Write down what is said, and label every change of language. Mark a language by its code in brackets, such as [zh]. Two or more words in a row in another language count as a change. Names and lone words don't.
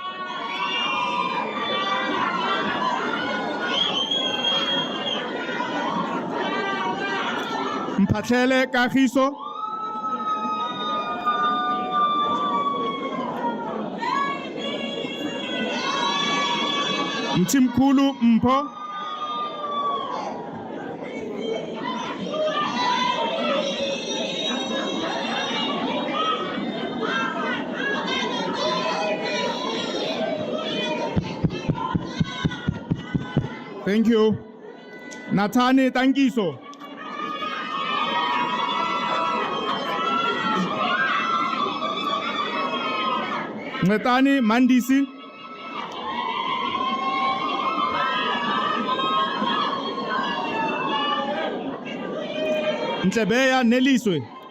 [en] Mphatlele Kagiso. Mthimkhulu Mpho. Thank you. Nathani Tankiso. Nathani Mandisi. Ntlebeya Neliswe.